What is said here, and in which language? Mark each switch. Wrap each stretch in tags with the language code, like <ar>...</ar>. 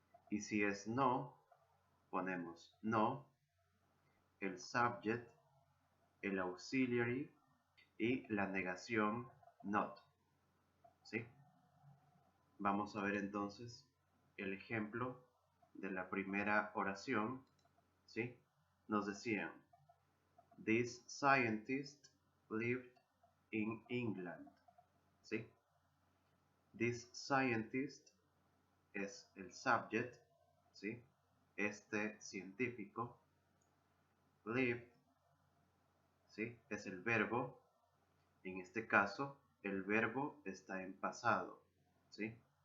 <es>Y si es no, ponemos no, el subject, el auxiliary y la negación not. ¿Sí? Vamos a ver entonces el ejemplo de la primera oración. ¿Sí? Nos decían:</es> <en>This scientist lived in England.</en> <es>¿Sí?</es> <en>This scientist</en> <es>es el subject, ¿sí? Este científico. Lived, ¿sí? Es el verbo. En este caso, el verbo está en pasado, ¿sí?</es>